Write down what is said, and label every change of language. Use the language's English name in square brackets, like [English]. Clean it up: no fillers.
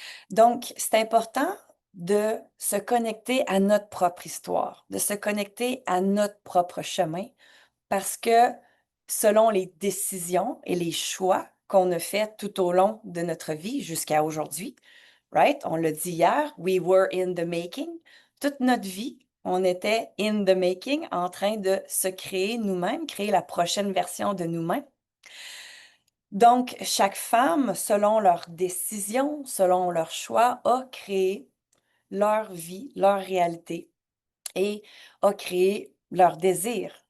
[French] Donc, c'est important de se connecter à notre propre histoire, de se connecter à notre propre chemin parce que selon les décisions et les choix qu'on a faits tout au long de notre vie jusqu'à aujourd'hui, right? On l'a dit hier, [English] we were in the making. [French] Toute notre vie, on était [English] in the making, [French] en train de se créer nous-mêmes, créer la prochaine version de nous-mêmes. Donc, chaque femme, selon leurs décisions, selon leurs choix, a créé leur vie, leur réalité et a créé leurs désirs.